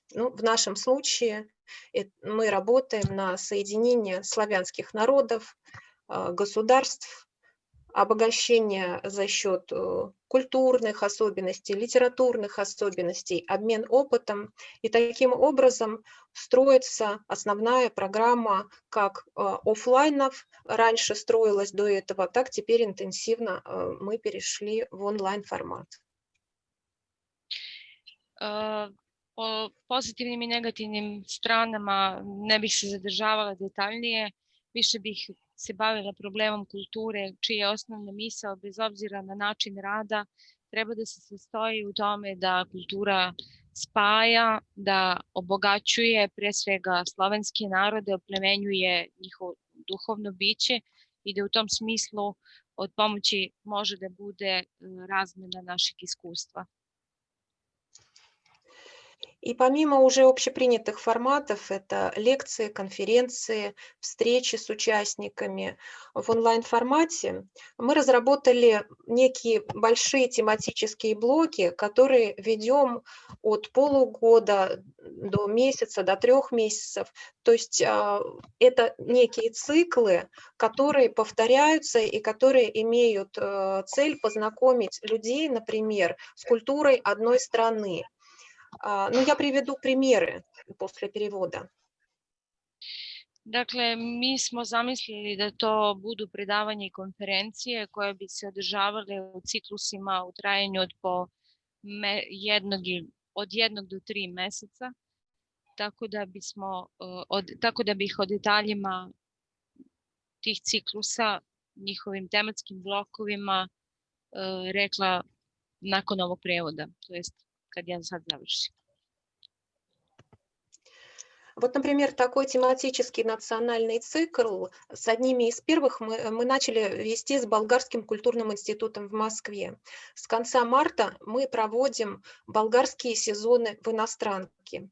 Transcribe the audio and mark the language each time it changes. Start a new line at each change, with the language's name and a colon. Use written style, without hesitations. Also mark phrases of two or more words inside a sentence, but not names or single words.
Russian: Ну, в нашем случае мы работаем на соединение славянских народов, государств, обогащение за счет культурных особенностей, литературных особенностей, обмен опытом. И таким образом строится основная программа как офлайнов, раньше строилась до этого, так теперь интенсивно мы перешли в онлайн-формат.
Serbian: O pozitivnim i negativnim stranama ne bih se zadržavala detaljnije, više bih se bavila problemom kulture, čija je osnovna misao, bez obzira na način rada, treba da se sastoji u tome da kultura spaja, da obogaćuje pre svega slovenske narode, oplemenjuje njihovo duhovno biće i da u tom smislu od pomoći može da bude razmena našeg iskustva.
Russian: И помимо уже общепринятых форматов, это лекции, конференции, встречи с участниками в онлайн-формате, мы разработали некие большие тематические блоки, которые ведем от полугода до месяца, до 3 месяцев. То есть это некие циклы, которые повторяются и которые имеют цель познакомить людей, например, с культурой одной страны. Ну, я приведу примеры после перевода.
Serbian: Dakle, mi smo zamislili da to budu predavanja i konferencije koje bi se održavale u ciklusima u trajanju od 1 do 3 meseca, tako da bih o detaljima tih ciklusa, njihovim tematskim blokovima rekla nakon ovog prevoda, to jest kad ja sad završim.
Russian: Вот, например, такой тематический национальный цикл, с одними из первых мы начали вести с Болгарским культурным институтом в Москве. С конца марта мы проводим болгарские сезоны в иностранке.